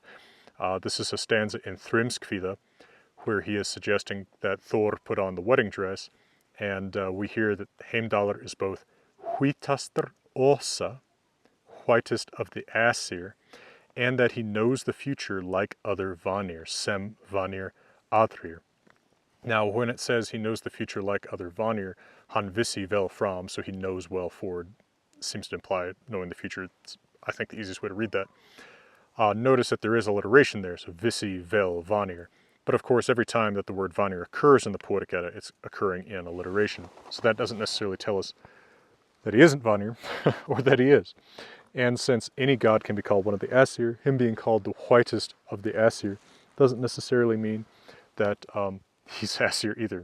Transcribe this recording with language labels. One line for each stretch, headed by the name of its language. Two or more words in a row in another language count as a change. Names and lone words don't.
English: This is a stanza in Thrimskvida, where he is suggesting that Thor put on the wedding dress, and we hear that Heimdallr is both
Old Norse: Hvítastur Osa,
English: whitest of the Aesir, and that he knows the future like other Vanir,
Old Norse: sem Vanir Adrir.
English: Now, when it says he knows the future like other Vanir,
Old Norse: han vissi vel fram,
English: so he knows well forward, seems to imply knowing the future. It's, I think, the easiest way to read that. Notice that there is alliteration there, so
Old Norse: vissi vel Vanir.
English: But of course, every time that the word Vanir occurs in the Poetic Edda, it's occurring in alliteration. So that doesn't necessarily tell us that he isn't Vanir, or that he is. And since any god can be called one of the Aesir, him being called the whitest of the Aesir doesn't necessarily mean that he's Aesir either.